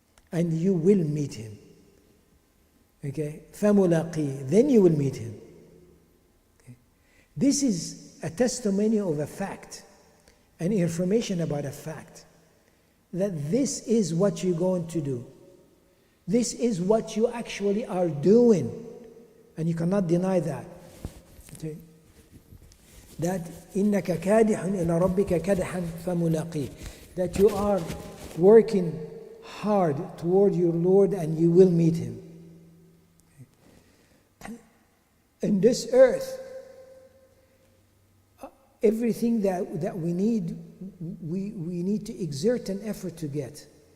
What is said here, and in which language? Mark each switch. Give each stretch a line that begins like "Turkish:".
English: And you will meet Him. Okay? فَمُلَاقِيهِ. Then you will meet Him. Okay? This is a testimony of a fact, an information about a fact, that this is what you're going to do. This is what you actually are doing. And you cannot deny that. Okay? That
Arabic: إِنَّكَ كَادِحٌ إِلَى رَبِّكَ كَدْحًا فَمُلَاقِيهِ.
English: That you are working hard toward your Lord and you will meet Him. In this earth, everything that we need, we need to exert an effort to get.